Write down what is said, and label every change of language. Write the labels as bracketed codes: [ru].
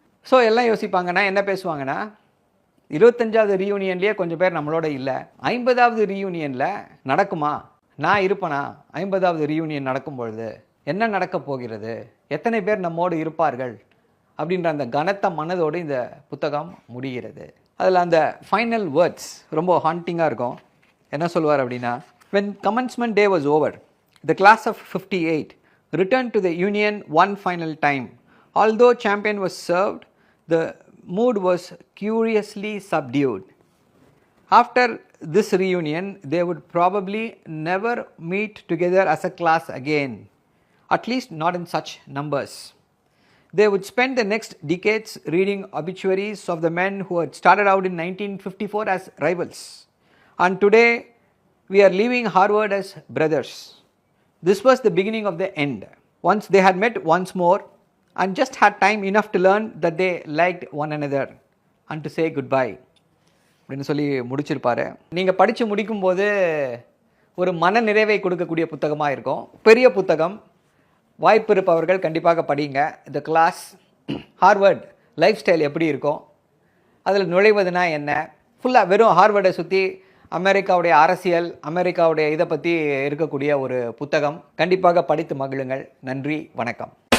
[ta] So எல்லாம் யோசிப்பாங்கன்னா என்ன பேசுவாங்கன்னா 25வது ரீயூனியன்லேயே கொஞ்சம் பேர் நம்மளோட இல்லை, 50வது ரீயூனியனில் நடக்குமா, நான் இருப்பேனா 50வது ரீயூனியன் நடக்கும்பொழுது என்ன நடக்கப் போகிறது, எத்தனை பேர் நம்மோடு இருப்பார்கள் அப்படின்ற அந்த கனத்த மனதோடு இந்த புத்தகம் முடிகிறது. அதில் அந்த ஃபைனல் வேர்ட்ஸ் ரொம்ப ஹாண்டிங்காக இருக்கும். என்ன சொல்வார் அப்படின்னா, [en] when commencement day was over, the class of 58 returned to the union one final time. Although champagne was served, the mood was curiously subdued. After this reunion, they would probably never meet together as a class again, at least not in such numbers. They would spend the next decades reading obituaries of the men who had started out in 1954 as rivals. And today, we are leaving Harvard as brothers. This was the beginning of the end. Once they had met once more and just had time enough to learn that they liked one another and to say goodbye. [ta] அப்படின்னு சொல்லி முடிச்சிருப்பாரு. நீங்கள் படித்து முடிக்கும்போது ஒரு மன நிறைவை கொடுக்கக்கூடிய புத்தகமாக இருக்கும். பெரிய புத்தகம். வாய்ப்பு இருப்பவர்கள் கண்டிப்பாக படிங்க. இந்த கிளாஸ் ஹார்வர்ட் லைஃப் ஸ்டைல் எப்படி இருக்கும், அதில் நுழைவதுனா என்ன, ஃபுல்லாக வெறும் ஹார்வர்டை சுற்றி அமெரிக்காவுடைய அரசியல், அமெரிக்காவுடைய இதை பற்றி இருக்கக்கூடிய ஒரு புத்தகம். கண்டிப்பாக படித்து மகிழுங்கள். நன்றி, வணக்கம்.